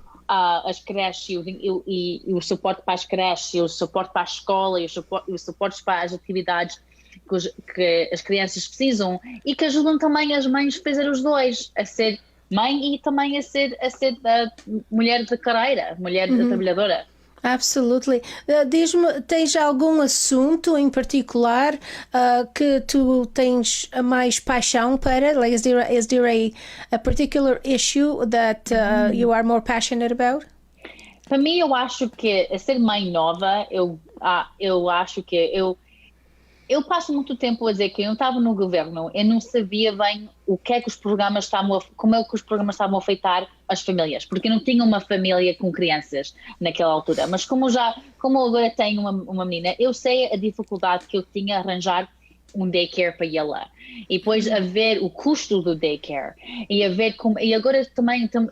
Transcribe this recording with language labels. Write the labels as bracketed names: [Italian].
[Portuguese] as creches e o suporte para as creches, e o suporte para a escola e o suporte para as atividades que as crianças precisam e que ajudam também as mães a fazer os dois, a ser mãe e também a ser mulher de carreira, mulher trabalhadora. [English] Absolutely. [Portuguese] Diz-me, tens algum assunto em particular que tu tens mais paixão para? [English] Like, is there a particular issue that you are more passionate about? [Portuguese] Para mim, eu acho que ser mãe nova, eu acho que eu passo muito tempo a dizer que eu não estava no governo, eu não sabia bem o que é que os programas estavam, como é que os programas estavam a afetar as famílias, porque eu não tinha uma família com crianças naquela altura, mas como agora tenho uma menina, eu sei a dificuldade que eu tinha a arranjar um daycare para ela, e depois a ver o custo do daycare, e a ver como, e agora também